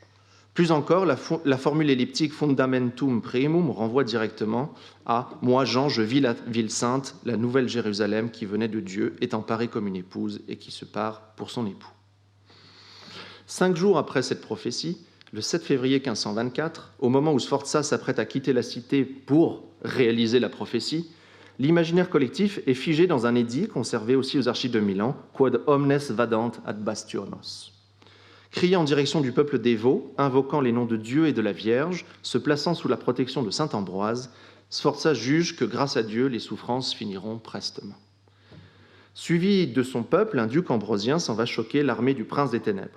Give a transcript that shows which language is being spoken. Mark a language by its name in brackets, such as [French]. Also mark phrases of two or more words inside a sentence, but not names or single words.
[French] Plus encore, la formule elliptique [Latin] Fundamentum Primum [French] renvoie directement à « Moi, Jean, je vis la ville sainte, la nouvelle Jérusalem qui venait de Dieu, étant parée comme une épouse et qui se part pour son époux. » 5 jours après cette prophétie, le 7 février 1524, au moment où Sforza s'apprête à quitter la cité pour réaliser la prophétie, l'imaginaire collectif est figé dans un édit conservé aussi aux archives de Milan, « [Latin] Quod omnes vadant ad bastionos ». [French] Crié en direction du peuple dévot, invoquant les noms de Dieu et de la Vierge, se plaçant sous la protection de saint Ambroise, Sforza juge que, grâce à Dieu, les souffrances finiront prestement. Suivi de son peuple, un duc ambrosien s'en va choquer l'armée du prince des ténèbres.